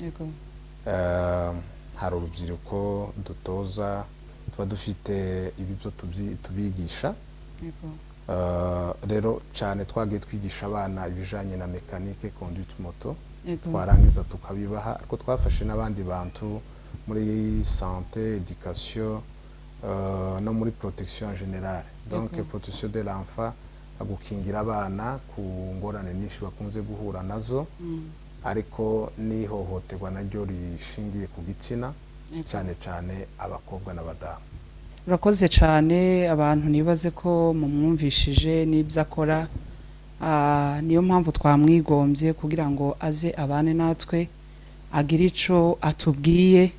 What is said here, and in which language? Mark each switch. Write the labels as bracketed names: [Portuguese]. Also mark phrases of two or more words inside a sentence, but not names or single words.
[Rundi] Hari urubyiruko dutoza, tuba dufite ibyo tubigisha. Rero cyane twagiye twigisha abana ibijanye na mécanique, [French] conduite moto. [Rundi] Twarangiza tukabibaha, ariko twafashe n'abandi bantu muri santé, éducation, no muri [French] protection générale. Donc protection de l'enfant, [Rundi] gukingira abana ku ngorane nyinshi bakunze guhura nazo ariko n'ihohoterwa naryo rishingiye ku gitsina cyane cyane abakobwa n'abadamu. urakoze cyane abantu nibaze ko mumwumvishije n'ibyo akora niyo mpamvu twamwigombye kugira ngo aze abane natwe agire ico atubwiye.